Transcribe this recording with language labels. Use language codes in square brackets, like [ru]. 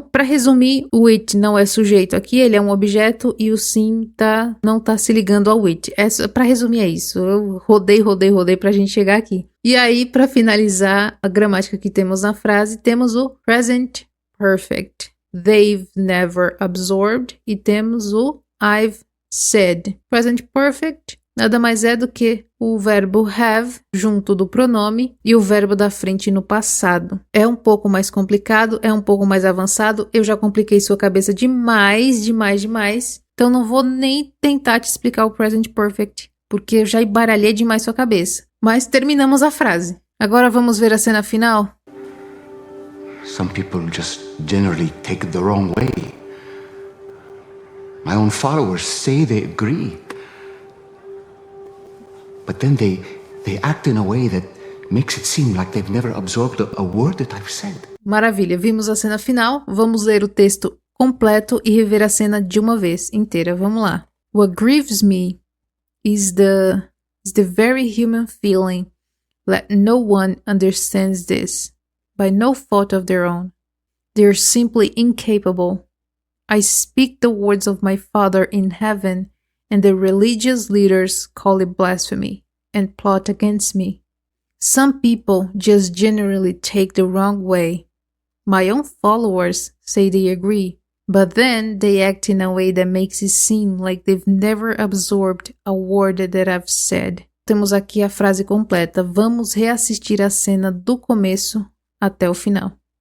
[pt] Para resumir, o it não é sujeito aqui, ele é um objeto e o seem não tá se ligando ao it. Para resumir é isso. Eu rodei pra gente chegar aqui. E aí, para finalizar a gramática que temos na frase, temos o present perfect. [en] They've never absorbed [pt] e temos o [en] I've said. [pt] Present perfect nada mais é do que o verbo have junto do pronome e o verbo da frente no passado. É um pouco mais complicado, é um pouco mais avançado. Eu já compliquei sua cabeça demais. Então não vou nem tentar te explicar o present perfect, porque eu já embaralhei demais sua cabeça. Mas terminamos a frase. Agora vamos ver a cena final? [en] Some people just generally take it the wrong way. My own followers say they agree. But then they act in a way that makes it seem like they've never absorbed a word that I've said. [pt] Maravilha, vimos a cena final, vamos ler o texto completo e rever a cena de uma vez inteira. Vamos lá. [en] What grieves me is the very human feeling that no one understands this, by no fault of their own. They are simply incapable. I speak the words of my Father in heaven, and the religious leaders call it blasphemy and plot against me. Some people just generally take the wrong way. My own followers say they agree, but then they act in a way that makes it seem like they've never absorbed a word that I've said. [pt] Temos aqui a frase completa. Vamos reassistir a cena do começo até o final.